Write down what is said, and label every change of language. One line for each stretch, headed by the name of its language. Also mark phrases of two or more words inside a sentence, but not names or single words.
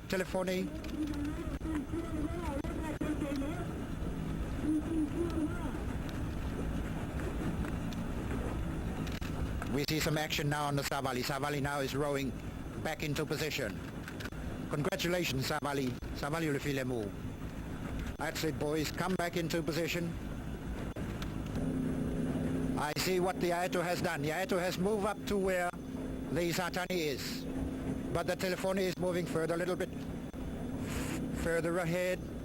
English: Telefoni. We see some action now on the Savali. Savali now is rowing back into position. Congratulations,
Samoan: Savali. Savali le filemu.
English: That's it, boys. Come back into position. I see what the Aeto has done. The Aeto has moved up to where the Satani is. But the Telefoni is moving further, a little bit further ahead.